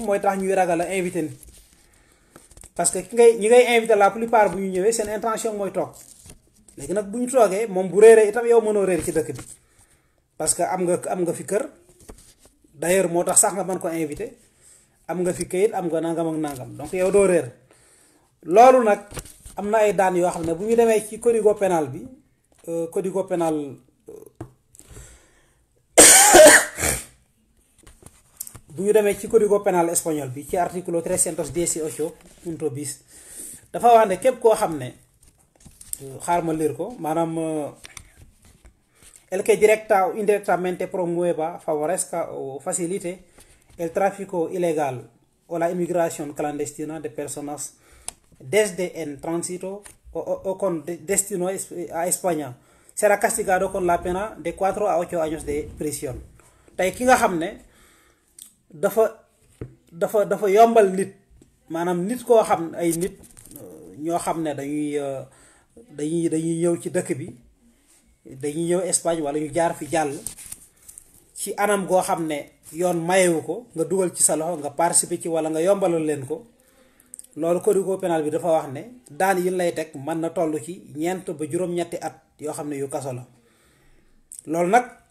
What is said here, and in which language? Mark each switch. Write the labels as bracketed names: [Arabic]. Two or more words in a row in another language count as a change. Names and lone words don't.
[Wolof] mooy tax ñuy ragal a invité nit parce que ñi ngay invité [French] la plupart [Wolof] bu ñu ñëwee seen intention mooy toog léegi nag bu ñu toogee moom bu réeree itam yow mënoo réer ci dëkk bi parce que am nga fi kër d'ailleurs moo tax sax nga mën ko invité am nga fi kayit am nga nangam ak nangam donc yow doo réer loolu nag am na ay daan yoo xam ne bu ñu demee ci [Spanish] codigo pénal [Wolof] bi [Spanish] codigo pénal [Wolof] bu ñu demee ci [Spanish] codigo pénal espagnol [Wolof] bi ci [Spanish] artículo 318 punto bis [Wolof] dafa wax ne képp koo xam ne xaar ma lire ko maanaam [Spanish] el que directa o indirectamente promueva, favorezca o facilite el tráfico ilegal o la inmigración clandestina de personas desde en tránsito o con destino a España será castigado con la pena de 4 a 8 años de prisión. [Wolof] tey ki nga xam ne dafa yombal nit maanaam nit koo xam ay nit ñoo xam ne dañuy ñëw ci dëkk bi dañuy ñëw Espagne wala ñu jaar fi jàll ci anam goo xam ne yoon mayewu ko nga dugal ci sa loxo nga participer ci wala nga yombalal leen ko loolu [Spanish] codigo pénal [Wolof] bi dafa wax ne daan yi lay teg mën na toll ci 4 ba juróom-ñetti at yoo xam ne yu kaso la loolu nag